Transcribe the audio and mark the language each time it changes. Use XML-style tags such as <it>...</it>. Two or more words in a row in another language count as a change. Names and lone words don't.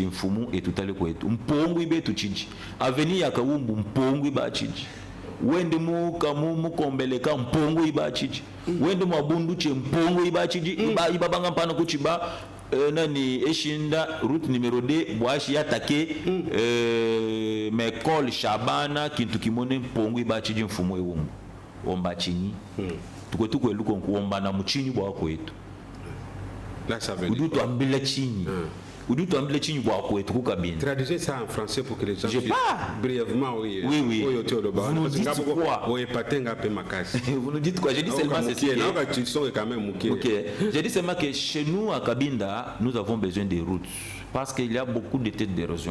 <kg>mfumu etutale kwetu mpongwi betu chiji aveni ya kawumbu mpongwi ba chiji wende mu kamu mu kombeleka mpongo ibachiji wende mu abundu che mpongo ibachiji iba banga mpana kuchiba nani eshinda</kg> <fr>route numéro</fr> <kg>2 bwashi attaqué mekol Shabana kintu kimone mpongo ibachiji mfumo ewumbu omba chini tuko eluko omba na muchini bwa kwetu</kg> <fr>là ça veut dire</fr> <kg>udutu ambile chini</kg> <fr>traduisez ça en français pour que les gens puissent brièvement oui. Vous nous dites quoi? Vous nous dites quoi? J'ai dit seulement J'ai dit seulement que chez nous à Cabinda, nous avons besoin des routes parce qu'il y a beaucoup de têtes d'érosion.</fr>